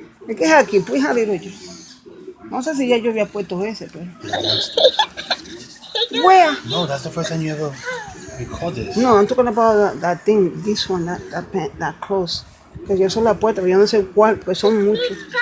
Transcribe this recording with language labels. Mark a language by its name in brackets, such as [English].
[Spanish] Es que es aquí, pues, aleluya. No sé si ya yo había puesto ese, pero. [English] Where? No, that's the first time you ever recorded this. No, I'm talking about that thing, this one, that close. [Spanish] Que yo solo la puesto, pero yo no sé cuál, pues son muchos.